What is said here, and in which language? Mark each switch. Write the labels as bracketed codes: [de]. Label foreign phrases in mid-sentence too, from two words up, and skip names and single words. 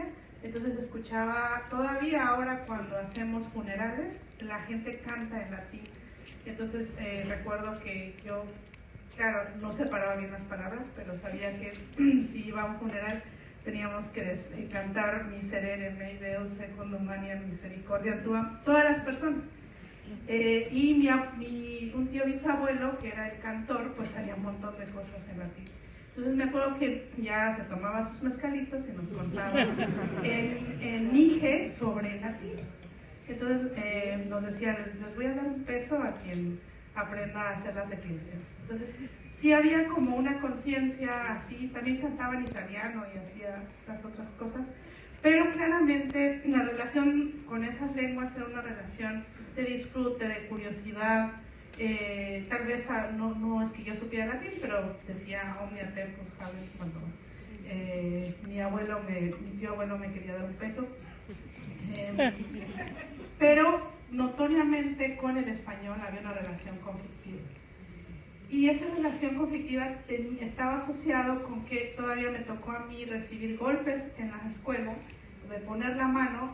[es] Entonces escuchaba, todavía ahora cuando hacemos funerales, la gente canta en latín. Entonces recuerdo que yo, claro, no separaba bien las palabras, pero sabía que si iba a un funeral teníamos que cantar [la] Miserere mei Deus secundum maniam misericordiam tuam, [es] todas las personas. Y un tío bisabuelo, que era el cantor, pues sabía un montón de cosas en latín. Entonces me acuerdo que ya se tomaba sus mezcalitos y nos contaba en Mije sobre el latín. Entonces nos decía, les voy a dar un peso a quien aprenda a hacer las declinaciones. Entonces sí había como una conciencia así, también cantaba en italiano y hacía estas otras cosas, pero claramente la relación con esas lenguas era una relación de disfrute, de curiosidad. Tal vez no es que yo supiera latín, pero decía [la] omnia tempus habet [es] cuando mi tío abuelo me quería dar un peso. Pero notoriamente con el español había una relación conflictiva. Y esa relación conflictiva estaba asociado con que todavía me tocó a mí recibir golpes en las escuelas, de poner la mano.